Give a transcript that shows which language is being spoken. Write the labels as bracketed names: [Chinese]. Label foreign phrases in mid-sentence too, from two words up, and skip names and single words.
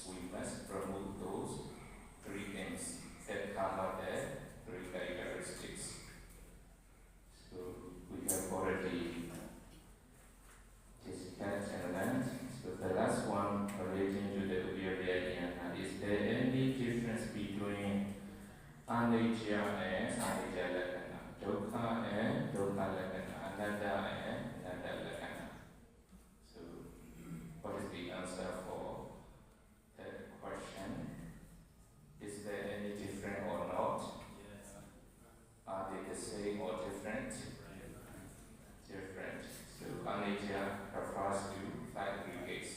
[English] We must promote those three things that cover the three characteristics. So we have already discussed and learned. So the last one relating to the [Pali] Udiyavaya Jnana, [English] is there any difference between Anicca and [Pali] Anicca Lakkhana, [English] Dukkha and [Pali] Dukkha Lakkhana, [English] Anatta and [Pali] Anatta Lakkhana? [English] So what is the answer for that question? Is there any different or not? Are they the same or different? Different. So Anicca refers to five aggregates.